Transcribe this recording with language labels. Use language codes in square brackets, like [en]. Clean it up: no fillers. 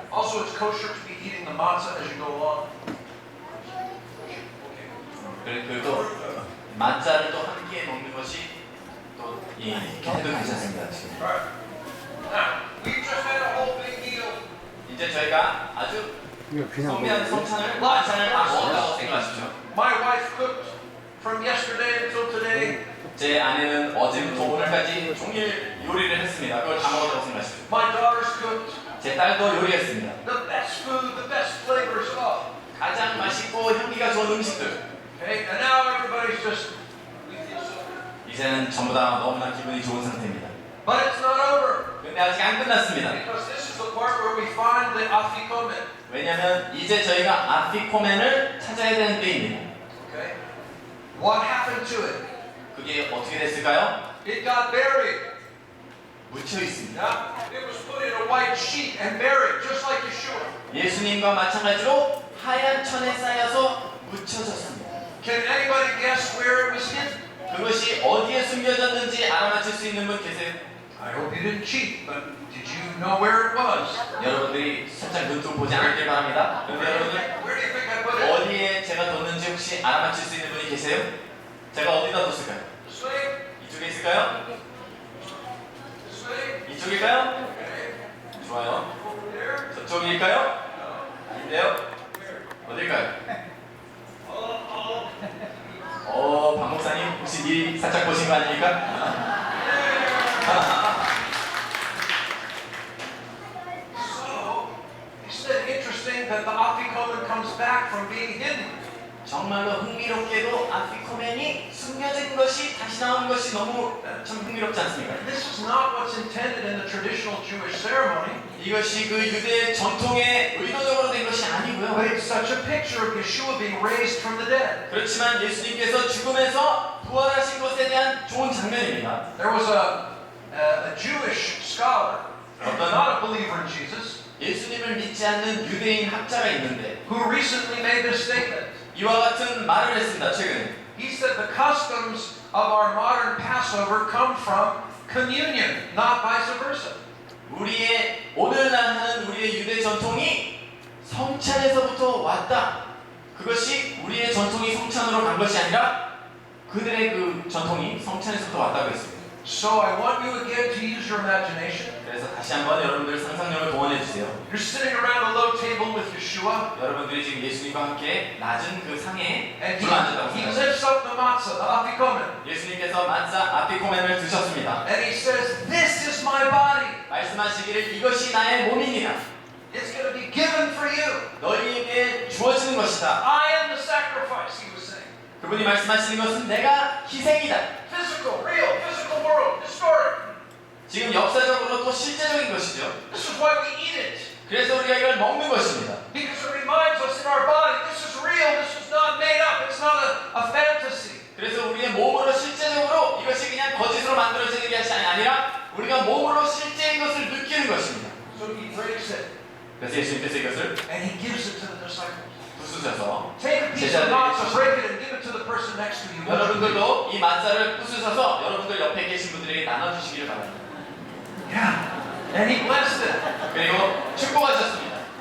[en] Also, it's kosher to be eating the matzah as you go along. [ko] 그리고 만자를 또 함께 먹는 것이 또 해도 괜찮습니다. 지금. [en] Right. Now, we've just had a whole big meal. [ko] 이제 저희가 아주 이거 그냥 성대한 먹어도 성찬을 만찬을 다 먹었다고 생각하십시오. [en] My wife cooked from yesterday until today. [ko] 제 아내는 어제부터 오늘까지 종일 요리를 했습니다. 그걸 다 먹었다고 생각하십시오. [en] My daughters cooked. [ko] 제 딸도 요리했습니다. [en] The best food, the best flavors of all. [ko] 가장 맛있고 향기가 좋은 음식들. [en] Okay, and just, we feel so good. [ko] 이제는 전부 다 너무나 기분이 좋은 상태입니다. [en] But it's not over. [ko] 근데 아직 안 끝났습니다. [en] Because this is the part where we find the afikomen. [ko] 왜냐하면 이제 저희가 아피코멘을 찾아야 되는 때입니다. [en] Okay? What happened to it? [ko] 그게 어떻게 됐을까요? [en] It got buried. [ko] 묻혀 있습니다. [en] Yeah? It was put in a white sheet and buried, just like Yeshua. [ko] 예수님과 마찬가지로 하얀 천에 쌓여서 묻혀졌습니다. [en] Can anybody guess where it was hidden? [ko] 그것이 어디에 숨겨졌는지 알아맞힐 수 있는 분 계세요? [en] I hope you didn't cheat, but did you know where it was? [ko] 여러분들이 살짝 눈 좀 보지 않길 바랍니다. 그런데 여러분들 [en] Where do you think I put it? [ko] 어디에 제가 뒀는지 혹시 알아맞힐 수 있는 분이 계세요? 제가 어디다 뒀을까요? [en] This way? [ko] 이쪽에 있을까요? [en] This way? [ko] 이쪽일까요? [en] Okay. [ko] 좋아요. [en] Over there? [ko] 저쪽일까요? 아닌데요? 어딜까요? 박 목사님 혹시 미리 살짝 보신 거 아닙니까? [en] So, isn't it interesting that the afikomen comes back from being hidden? [ko] 정말로 흥미롭게도 아피코멘이 숨겨진 것이 다시 나온 것이 너무 참 흥미롭지 않습니까? [en] This is not what's intended in the traditional Jewish ceremony, [ko] 이것이 그 유대 전통에 의도적으로 된 것이 [en] but [ko] 아니고요. [en] it's such a picture of Yeshua being raised from the dead. [ko] 그렇지만 예수님께서 죽음에서 부활하신 것에 대한 좋은 장면입니다. [en] There was a Jewish scholar, not a believer in Jesus, [ko] 예수님을 믿지 않는 유대인 학자가 있는데 [en] who recently made this statement. [ko] 이와 같은 말을 했습니다. 최근에 [en] He said the customs of our modern Passover come from communion, not vice versa. [ko] 우리의 오늘날 하는 우리의 유대 전통이 성찬에서부터 왔다. 그것이 우리의 전통이 성찬으로 간 것이 아니라 그들의 그 전통이 성찬에서부터 왔다고 했습니다. [en] So I want you again to use your imagination. [ko] 그래서 다시 한번 여러분들 상상력을 동원해 주세요. [en] You're sitting around a low table with Yeshua, [ko] 여러분들이 지금 예수님과 함께 낮은 그 상에 [en] and [ko] 둘러앉았다고 [en] he [ko] 생각하세요. [en] lifts up the matzah, the afikomen, [ko] 예수님께서 만사 아피코멘을 드셨습니다. [en] and he says, "This is my body. [ko] 말씀하시기를 이것이 나의 몸이니라. [en] It's going to be given for you. [ko] 너희에게 주어지는 것이다. [en] I am the sacrifice," he was saying. [ko] 그분이 말씀하시는 것은 내가 희생이다. [en] Physical, real, physical world, historic. [ko] 지금 역사적으로 또 실제적인 것이죠. [en] This is why we eat it. [ko] 그래서 우리가 이걸 먹는 것입니다. [en] Because it reminds us in our body, this is real, this is not made up, it's not a fantasy. [ko] 그래서 우리의 몸으로 실제적으로 이것이 그냥 거짓으로 만들어지는 것이 아니라 우리가 몸으로 실제인 것을 느끼는 것입니다. [en] So he breaks it, [ko] 그래서 예수님께서 이것을 [en] and he gives it to the disciples. [ko] 부수셔서 [en] Take a piece of matzah, break it, and give it to the person next to you. [ko] 여러분들도 이 만사를 부수셔서 여러분들 옆에 계신 분들에게 나눠주시기를 바랍니다. [en] Yeah. And he blessed it. [ko] 그리고 축복하셨습니다.